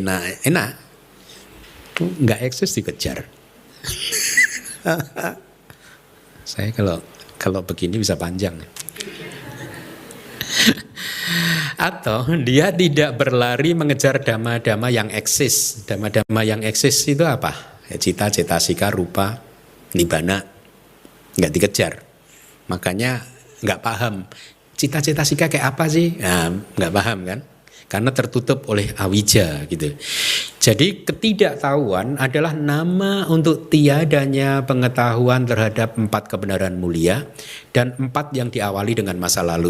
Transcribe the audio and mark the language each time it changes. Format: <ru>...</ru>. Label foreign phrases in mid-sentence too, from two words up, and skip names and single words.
<id>Enak. Nggak eksis dikejar. Saya kalau begini bisa panjang. Atau dia tidak berlari mengejar dhamma-dhamma yang eksis. Dhamma-dhamma yang eksis itu apa? Cita, cetasika, rupa, nibbana. Nggak dikejar, makanya nggak paham cita-cita sika kayak apa sih, nah, nggak paham kan, karena tertutup oleh awija gitu. Jadi ketidaktahuan adalah nama untuk tiadanya pengetahuan terhadap 4 kebenaran mulia dan 4 yang diawali dengan masa lalu.</id>